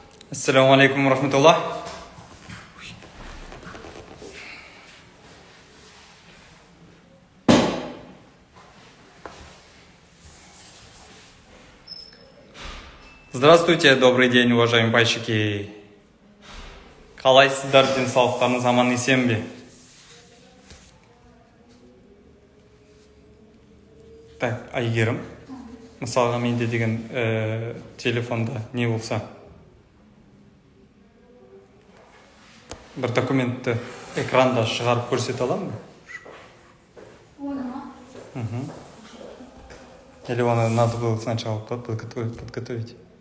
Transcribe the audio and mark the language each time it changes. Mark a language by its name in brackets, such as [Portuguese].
[Arabic] Ассаламу алейкум рахматуллах. [Russian] Здравствуйте, добрый день, уважаемые пайщики. [Kazakh] Қалайсыздар, денсаулықтарыңыз аман есен бе? Так, Айгерім, мысалға менде деген телефонда не болса, бір документті экранда шығарып көрсете аламын ба? [Russian] Или оны надо было сначала подготовить?